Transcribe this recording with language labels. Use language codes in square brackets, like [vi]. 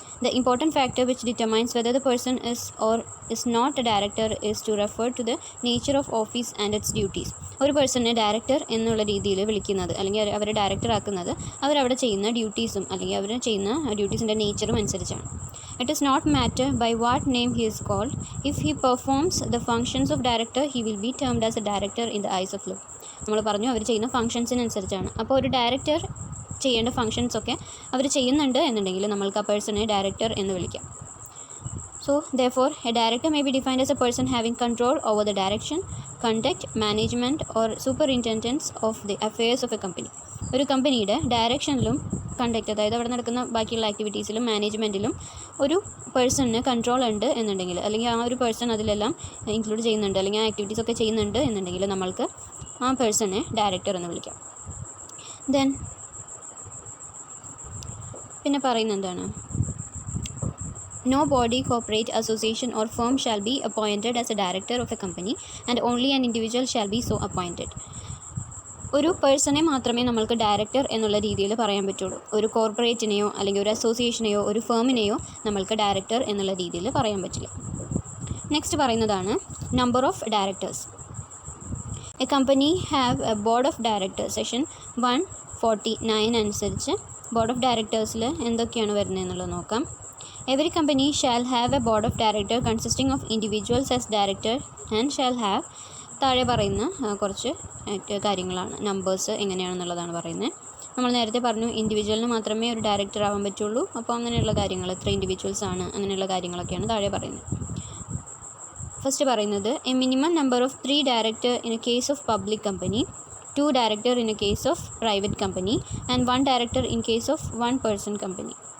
[en] The important factor which determines whether the person is or is not a director is to refer to the nature of office and its duties. [ml] ഒരു പേഴ്സണെ director എന്നുള്ള രീതിയിൽ വിളിക്കുന്നത് അല്ലെങ്കിൽ അവരെ director ആക്കുന്നത് അവരവിടെ ചെയ്യുന്ന ഡ്യൂട്ടീസും അല്ലെങ്കിൽ അവർ ചെയ്യുന്ന ഡ്യൂട്ടീസിൻ്റെ നേച്ചറും അനുസരിച്ചാണ്. [en] It is not matter by what name he is called. If he performs the functions of director, he will be termed as a director in the eyes of law. [ml] നമ്മൾ പറഞ്ഞു അവർ ചെയ്യുന്ന ഫംഗ്ഷൻസിനനുസരിച്ചാണ്. അപ്പോൾ ഒരു ഡയറക്ടർ ചെയ്യേണ്ട ഫംഗ്ഷൻസൊക്കെ അവർ ചെയ്യുന്നുണ്ട് എന്നുണ്ടെങ്കിൽ നമ്മൾക്ക് ആ പേഴ്സണെ ഡയറക്ടർ എന്ന് വിളിക്കാം. [en] So, therefore, a director may be defined as a person having control over the direction, conduct, management or superintendence of the affairs of a company. [ml] ഒരു കമ്പനിയുടെ ഡയറക്ഷനിലും കണ്ടക്ട്, അതായത് അവിടെ നടക്കുന്ന ബാക്കിയുള്ള ആക്ടിവിറ്റീസിലും മാനേജ്മെൻറ്റിലും ഒരു പേഴ്സണിന് കൺട്രോൾ ഉണ്ട് എന്നുണ്ടെങ്കിൽ, അല്ലെങ്കിൽ ആ ഒരു പേഴ്സൺ അതിലെല്ലാം ഇൻക്ലൂഡ് ചെയ്യുന്നുണ്ട് അല്ലെങ്കിൽ ആ ആക്ടിവിറ്റീസൊക്കെ ചെയ്യുന്നുണ്ട് എന്നുണ്ടെങ്കിൽ നമ്മൾക്ക് ആ പേഴ്സണെ ഡയറക്ടർ എന്ന് വിളിക്കാം. ദെൻ പിന്നെ പറയുന്നത് എന്താണ്? [en] No body, corporate, association or firm shall be appointed as a director of a company and only an individual shall be so appointed. [ml] ഒരു പേഴ്സണെ മാത്രമേ നമ്മൾക്ക് ഡയറക്ടർ എന്നുള്ള രീതിയിൽ പറയാൻ പറ്റുള്ളൂ. ഒരു കോർപ്പറേറ്റിനെയോ അല്ലെങ്കിൽ ഒരു അസോസിയേഷനെയോ ഒരു ഫേമിനെയോ നമ്മൾക്ക് ഡയറക്ടർ എന്നുള്ള രീതിയിൽ പറയാൻ പറ്റില്ല. [en] Next പറയുന്നതാണ് number of directors. A company have a board of directors. [ml] Section 149 അനുസരിച്ച് ബോർഡ് ഓഫ് ഡയറക്ടേഴ്സിൽ എന്തൊക്കെയാണ് വരുന്നത് എന്നുള്ളത് നോക്കാം. [en] Every company shall have a board of director consisting of individuals as director and shall have, [ml] താഴെ പറയുന്ന കുറച്ച് കാര്യങ്ങളാണ്. നമ്പേഴ്സ് എങ്ങനെയാണെന്നുള്ളതാണ് പറയുന്നത്. നമ്മൾ നേരത്തെ പറഞ്ഞു ഇൻഡിവിജ്വലിന് മാത്രമേ ഒരു ഡയറക്ടർ ആവാൻ പറ്റുള്ളൂ. അപ്പോൾ അങ്ങനെയുള്ള കാര്യങ്ങൾ എത്ര ഇൻഡിവിജ്വൽസ് ആണ് അങ്ങനെയുള്ള കാര്യങ്ങളൊക്കെയാണ് താഴെ പറയുന്നത്. [en] First പറയുന്നത് a minimum number of 3 director in a case of public company, 2 director in a case of private company and 1 director in case of 1 person company.